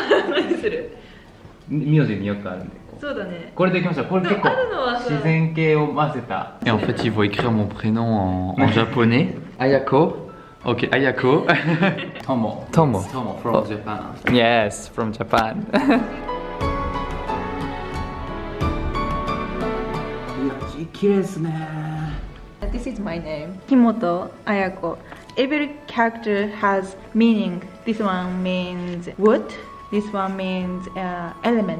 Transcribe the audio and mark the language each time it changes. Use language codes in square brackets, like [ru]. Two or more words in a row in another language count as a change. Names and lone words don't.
[fr] Et en fait ils vont écrire mon prénom en japonais. [en] Ayako. Ok, Ayako. Tomo. Tomo. Tomo from Japan. Yes, from Japan. This is my name, Himoto Ayako. Every character has meaning. This one means wood, This one means element.